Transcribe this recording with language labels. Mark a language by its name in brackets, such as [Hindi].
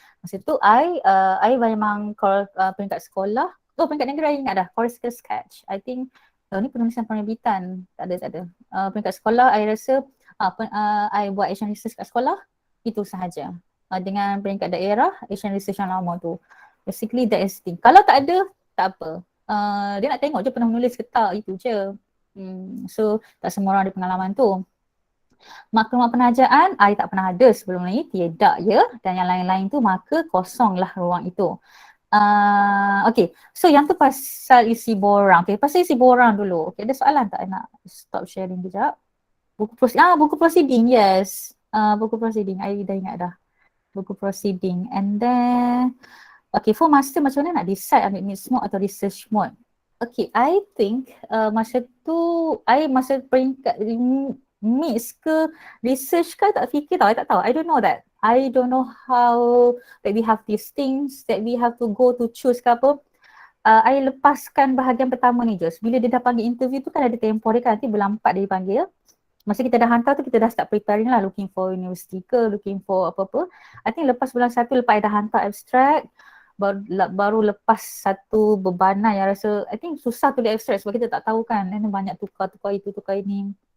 [Malay] Masa tu I memang peringkat sekolah. Peringkat negeri I ingat dah. Chorus sketch. [English] I think [Malay] ni penulisan penerbitan. Tak ada. Peringkat sekolah I rasa I buat [English] action research [Malay] kat sekolah. Itu sahaja. Dengan peringkat daerah, action research yang lama tu. [English] Basically that is the thing. [Malay] Kalau tak ada, tak apa. Dia nak tengok je pernah menulis ke tak, itu je. So tak semua orang ada pengalaman tu. Maklumat penajaan, I tak pernah ada sebelum ni, tidak ya. Dan yang lain-lain tu maka kosonglah ruang itu. Okay, so yang tu pasal isi borang. Okay, pasal isi borang dulu. Okay, ada soalan tak? I nak [English] stop sharing [Malay] kejap. Buku proceeding, yes. Buku proceeding, I dah ingat dah. Buku proceeding. [English] And then okay, for master [Malay] macam mana nak decide ambil [English] mixed mode [Malay] atau [English] research mode? [Malay] Okay, I think masa tu, masa peringkat mix ke research ke tak fikir tau, I tak tahu. [English] I don't know that. I don't know how that we have these things that we have to go to choose [Malay] ke apa. I lepaskan bahagian pertama ni je. Bila dia dah panggil interview tu kan ada tempoh dia kan, nanti bulan 4 dia dipanggil. Masa kita dah hantar tu kita dah [English] start preparing [Malay] lah, [English] looking for university [Malay] ke, [English] looking for [Malay] apa-apa. [English] I think [Malay] lepas bulan 1 lepas I dah hantar abstract, baru lepas satu bebanan yang rasa I think susah tulis abstract sebab kita tak tahu kan, dan banyak tukar itu, tukar ini.